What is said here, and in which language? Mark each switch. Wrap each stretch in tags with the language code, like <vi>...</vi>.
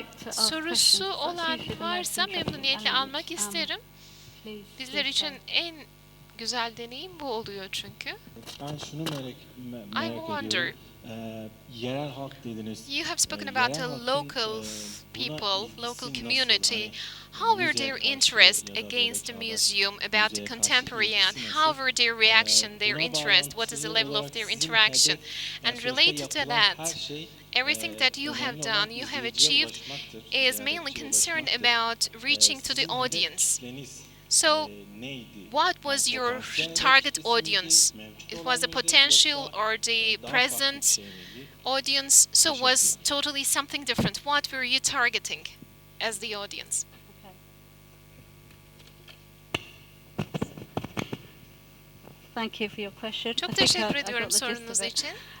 <tr>Sorusu olan varsa memnuniyetle almak isterim. Bizler için en güzel deneyim bu oluyor çünkü. Ben şunu merak ediyorum. Yerel halk dediniz.</tr> <en>You have spoken about a local people, local community. How were their interest against the museum, about the contemporary, and how were their reaction, their interest? What is the level of their interaction? And related to that, everything that you have done, you have achieved, is mainly concerned about reaching to the audience. So, what was your target audience? It was the potential or the present audience, so was totally something different. What were you targeting as the audience? Thank you for your question.</en> <tr>Çok teşekkür ediyorum sorunuz için.</tr>